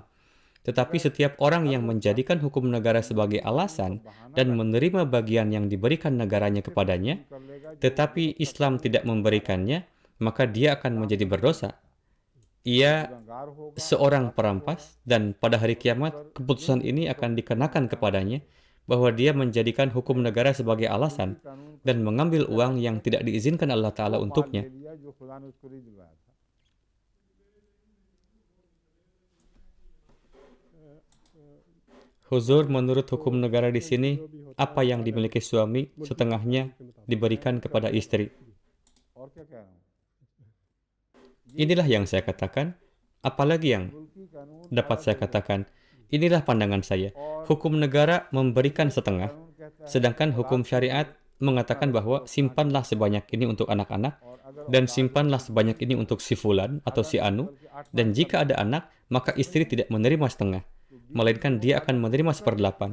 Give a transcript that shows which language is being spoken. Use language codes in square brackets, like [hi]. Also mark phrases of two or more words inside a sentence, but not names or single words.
[id] Tetapi setiap orang yang menjadikan hukum negara sebagai alasan dan menerima bagian yang diberikan negaranya kepadanya, tetapi Islam tidak memberikannya, maka dia akan menjadi berdosa. Ia [ur] گناہگار ہوگا [id] seorang perampas, dan pada hari kiamat keputusan ini akan dikenakan kepadanya bahwa dia menjadikan hukum negara sebagai alasan dan mengambil uang yang tidak diizinkan [ar] الله تعالى [id] untuknya. [ur] لے لیا جو خدا نے اس کو نہیں دلوایا تھا [id] Huzur, menurut hukum negara di sini, apa yang dimiliki suami setengahnya diberikan kepada istri. [ur] اور کیا کہہ رہا ہوں [id] Inilah yang saya katakan. Apalagi yang [ur] ملکی قانون [id] dapat saya katakan? Inilah pandangan saya. Hukum negara memberikan setengah, sedangkan hukum syariat mengatakan bahwa simpanlah sebanyak ini untuk anak-anak, dan simpanlah sebanyak ini untuk si fulan atau si anu, dan jika ada anak, maka istri tidak menerima setengah, melainkan dia akan menerima 1/8.